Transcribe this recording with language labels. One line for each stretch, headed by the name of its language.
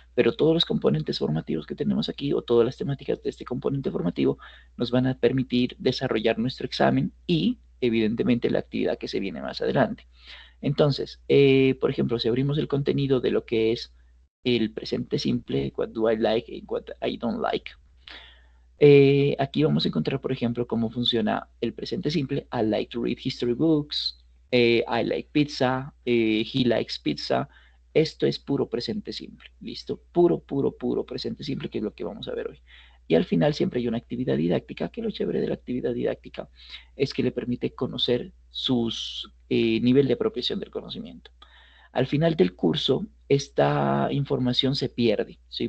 Spanish: Pero todos los componentes formativos que tenemos aquí o todas las temáticas de este componente formativo nos van a permitir desarrollar nuestro examen y evidentemente la actividad que se viene más adelante. Entonces, por ejemplo, si abrimos el contenido de lo que es el presente simple,
English: what do I like and what I don't like,
Spanish: aquí vamos a encontrar, por ejemplo, cómo funciona el presente simple.
English: I like to read history books, I like pizza, he likes pizza.
Spanish: Esto es puro presente simple, ¿listo? Puro, puro, puro presente simple, que es lo que vamos a ver hoy. Y al final siempre hay una actividad didáctica, que lo chévere de la actividad didáctica es que le permite conocer su nivel de apropiación del conocimiento. Al final del curso, esta información se pierde, ¿sí?